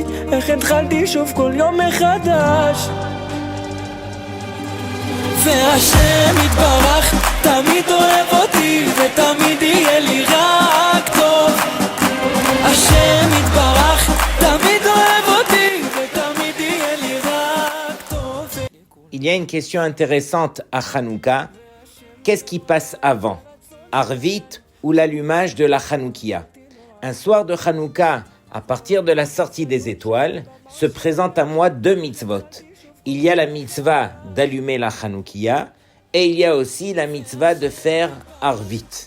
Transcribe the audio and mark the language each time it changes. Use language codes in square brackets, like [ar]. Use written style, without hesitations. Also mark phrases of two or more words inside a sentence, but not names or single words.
[he] איך התחלתי שוב כל יום מחדש והשם יתברך תמיד אוהב אותי ותמיד יהיה לי רק טוב השם יתברך תמיד אוהב אותי ותמיד יהיה לי רק טוב. [fr] Il y a une question intéressante à Hanouka. Qu'est-ce qui passe avant, Arvit ou l'allumage de la Hanoukia? Un soir de Hanouka, à partir de la sortie des étoiles, se présentent à moi deux mitzvot. Il y a la mitzvah d'allumer la Hanoukia et il y a aussi la mitzvah de faire Arvit.